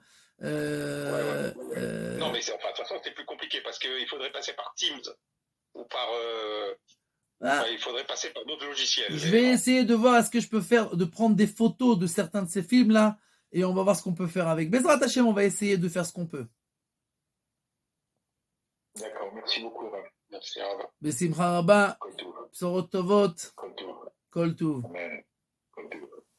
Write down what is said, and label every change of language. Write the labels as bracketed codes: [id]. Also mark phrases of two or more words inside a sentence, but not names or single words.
[fr] Non, mais de toute façon, c'est plus compliqué parce qu'il faudrait passer par Teams ou par. Il faudrait passer par d'autres logiciels. Je vais essayer de voir est-ce que je peux faire, de prendre des photos de certains de ces films-là et on va voir ce qu'on peut faire avec. [he] בעזרת השם, [fr] on va essayer de faire ce qu'on peut. D'accord, merci beaucoup, Rav. Merci, Rav. [he] בשמחה רבה, כל טוב. בשורות טובות, כל טוב. כל טוב. אמן. כל טוב.